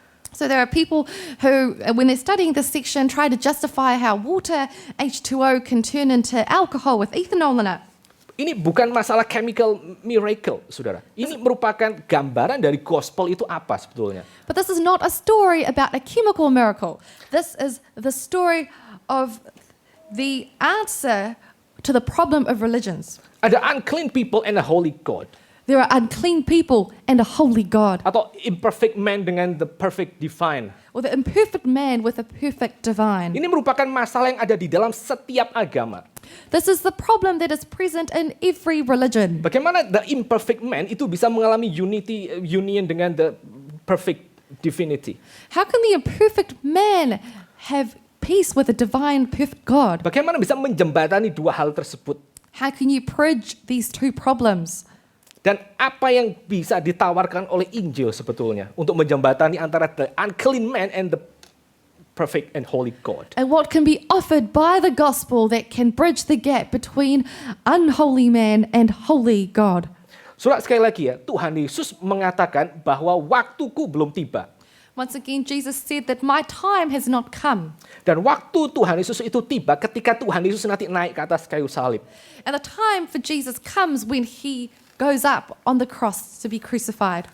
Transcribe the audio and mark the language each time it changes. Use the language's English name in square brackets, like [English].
[English] So there are people who, when they're studying this section, try to justify how water, H2O, can turn into alcohol with ethanol in it. [Indonesian] Ini bukan masalah [English] chemical miracle, [Indonesian] saudara. Ini merupakan gambaran dari gospel itu apa sebetulnya. [English] But this is not a story about a chemical miracle. This is the story of the answer to the problem of religions. Ada unclean people and a holy God. There are unclean people and a holy God. Atau imperfect man dengan the perfect divine. Or the imperfect man with a perfect divine. [Indonesian] Ini merupakan masalah yang ada di dalam setiap agama. [English] This is the problem that is present in every religion. Bagaimana the imperfect man [Indonesian] itu bisa mengalami [English] union dengan the perfect divinity? How can the imperfect man have peace with the divine perfect God? [Indonesian] Bagaimana bisa menjembatani dua hal tersebut? [English] How can you bridge these two problems? [Indonesian] Dan apa yang bisa ditawarkan oleh Injil sebetulnya untuk menjembatani antara [English] the unclean man and the perfect and holy God? And what can be offered by the gospel that can bridge the gap between unholy man and holy God? [Indonesian] Saudara, sekali lagi ya, Tuhan Yesus mengatakan bahwa waktuku belum tiba. [English] Once again, Jesus said that my time has not come. [Indonesian] Dan waktu Tuhan Yesus itu tiba ketika Tuhan Yesus nanti naik ke atas kayu salib. [English] And the time for Jesus comes when he goes up on the cross to be crucified.